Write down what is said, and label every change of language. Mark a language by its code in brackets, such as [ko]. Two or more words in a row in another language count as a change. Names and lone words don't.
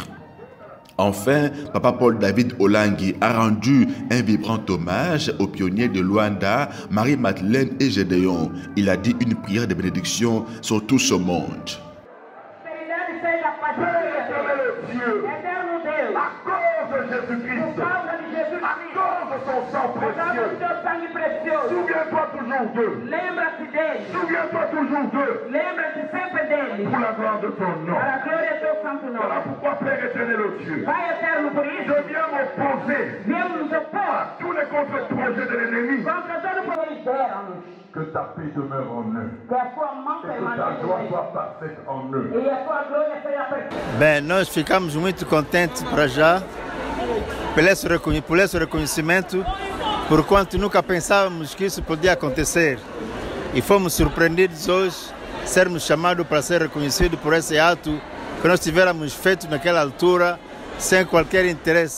[fr] Enfin, Papa Paul David Olangi a rendu un vibrant hommage aux pionniers de Luanda, Marie-Madeleine et Gédéon. Il a dit une prière de bénédiction sur tout ce monde. Souviens-toi toujours d'eux. [pt] Lembra-te dele. [fr] Souviens-toi toujours d'eux. [pt] Lembra-te sempre dele. [fr] Pour la gloire de ton nom. [pt] Para a glória do teu santo nome. [fr] Voilà pourquoi, Père éternel au Dieu, [pt] Pai eterno, por isso, [fr] je viens m'opposer [pt] viemos nos opor [fr] à tous les contre-projets de l'ennemi. [pt] contra todo o que libera-nos. [fr] Que ta paix demeure en eux. [pt] Que a sua mão [fr] Et que ta [pt] permaneça [fr] joie [pt] neles. [fr] soit parfaite en eux. [pt] E a sua glória seja perfeita. Bem, nós ficamos muito contentes para já por esse reconhecimento, por quanto nunca pensávamos que isso podia acontecer. E fomos surpreendidos hoje, sermos chamados para ser reconhecidos por esse ato que nós tivéssemos feito naquela altura, sem qualquer interesse.